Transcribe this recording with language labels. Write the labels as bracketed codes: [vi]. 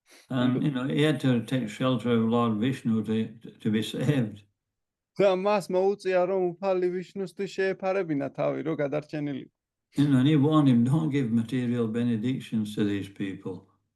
[en] And, he had to take shelter of Lord Vishnu to be saved. [ka] და მას მოუწია, რომ უფალი ვიშნუსთვის შეეფარებინა თავი, რომ გადარჩენილი. [en] And he warned him, don't give material benedictions to these people.